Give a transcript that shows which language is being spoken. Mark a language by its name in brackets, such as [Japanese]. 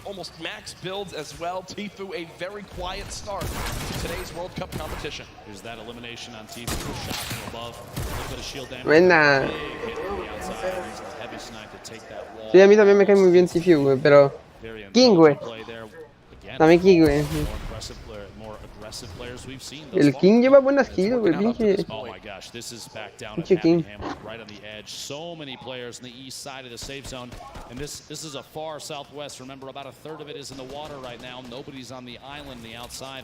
[English] Almost max builds as well. Tifu, a very quiet start to today's World Cup competition. Here's that elimination on Tifu. Shot from above. Look at the shield damage. [Spanish] Buena. [English] Big hit from the outside. Using the heavy snipe to take that wall. [Spanish] Sí, a mí también me cae muy bien Tifu, güey, pero King, güey. También King, güey. [English] More aggressive players we've seen. [Spanish] El King lleva buenas kills, güey, pinche. [English] Oh my gosh, this is back down [Spanish] Pinche [English] at [Spanish] King. [English] right on the edge. So many players on the east side of the safe zone, and this is a far southwest. Remember, about a third of it is in the water right now. Nobody's on the island, the outside.